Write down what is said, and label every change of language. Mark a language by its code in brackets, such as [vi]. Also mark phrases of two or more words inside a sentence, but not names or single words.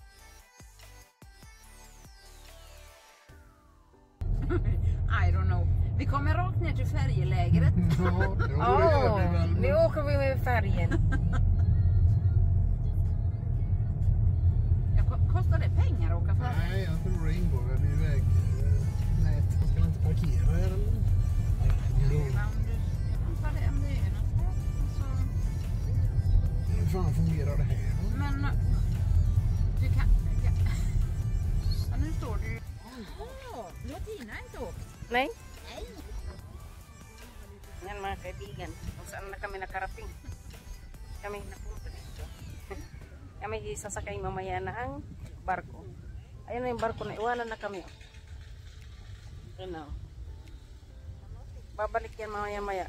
[en] I don't know. [sv] Vi kommer rakt ner till färjelägret. Ja, det Ja, gör vi väl. nu åker vi med färgen. Ja, kostar det pengar att åka färja? Nej, jag tror det ingår väl i väg. Nej, man ska inte parkera här eller? Jo. Om det är något här. Så, Hur fan fungerar det här då? men du kan... Ja, nu står det ju... Nu har Tina inte åkt. Nej. [tl] Yan mga kaibigan, kung saan na kami nakarating. Kami napunta dito. Kami sasakay mamaya na ang barko. Ayun na yung barko na iwanan na kami. Ayun na. Babalik yan mamaya-maya.